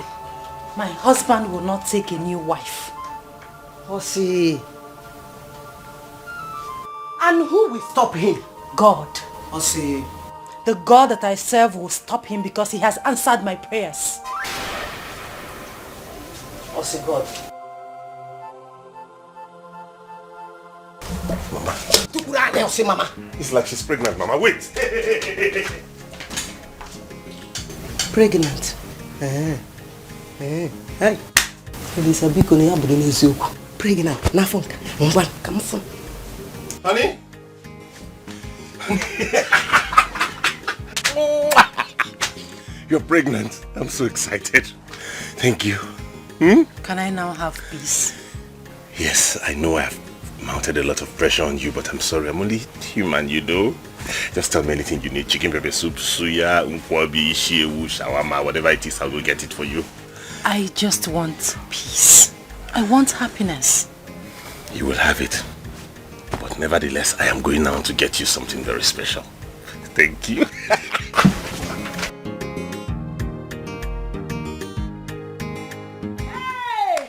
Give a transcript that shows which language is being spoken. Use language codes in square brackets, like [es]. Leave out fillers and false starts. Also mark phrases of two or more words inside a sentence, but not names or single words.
[en] My husband will not take a new wife. Osi. And who will stop him? God. Osi. The God that I serve will stop him because he has answered my prayers. Osi God. Mama. Osi Mama. It's like she's pregnant, Mama. Wait. Pregnant? Hey. Pregnant. Nafonka. Come on. Honey? You're pregnant. I'm so excited. Thank you. Can I now have peace? Yes, I know I've mounted a lot of pressure on you, but I'm sorry. I'm only human, you know. Just tell me anything you need. Chicken pepper soup, suya, unkwabi, shewu, shawarma, whatever it is, I will get it for you. I just want peace. I want happiness. You will have it. But nevertheless, I am going now to get you something very special. Thank you. Hey!